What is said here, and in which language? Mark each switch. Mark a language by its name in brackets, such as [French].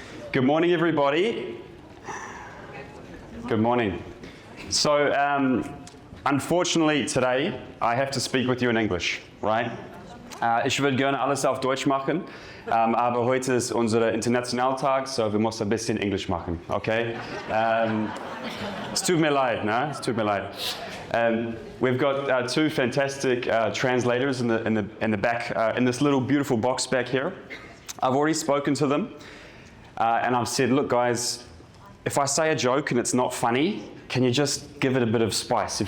[English] Good morning, everybody. Good morning. So, unfortunately today, I have to speak with you in English, right? [German] Ich würde gerne alles auf Deutsch machen, aber heute ist unser Internationaltag, so wir müssen ein bisschen Englisch machen, okay? Es tut mir leid, ne? Es tut mir leid. [English] We've got two fantastic translators in the back, in this little beautiful box back here. I've already spoken to them, and I've said, look guys, if I say a joke and it's not funny, can you just give it a bit of spice?